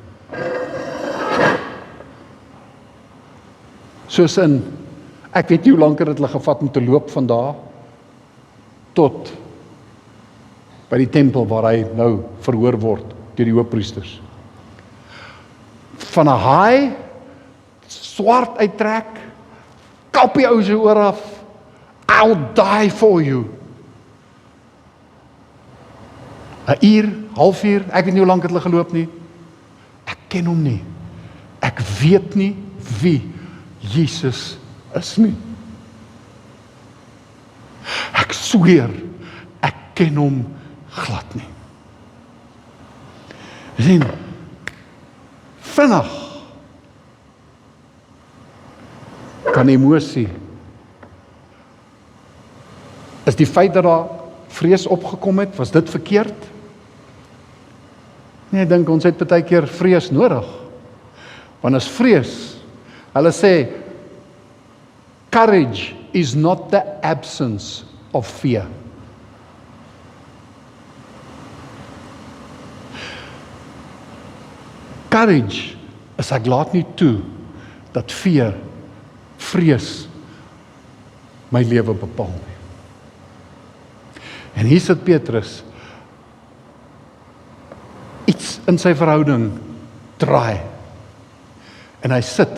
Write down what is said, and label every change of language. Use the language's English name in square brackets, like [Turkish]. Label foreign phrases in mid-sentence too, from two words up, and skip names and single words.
[Afrikaans] Soos in, ek weet nie hoe lank het hulle gevat om te loop van daar tot by die tempel waar hy nou verhoor word deur die hoofpriesters. Van 'n haai, swart uittrek, kap die ou se oor af, [English] I'll die for you. [Afrikaans] 'n uur, halfuur, ek weet nie hoe lank het hulle geloop nie. Ek ken hom nie. Ek weet nie wie Jesus is nie. Ek sweer, ek ken hom glad nie. Sien, vinnig kan emosie, is die feit dat daar vrees opgekom het, was dit verkeerd? Nee, ek dink ons het baie keer vrees nodig. Want as vrees, hulle sê, [English] courage is not the absence of fear. Courage is [Afrikaans] ek laat nie toe dat vrees my lewe bepaal nie. En hier sit Petrus, iets in sy verhouding draai. En hy sit.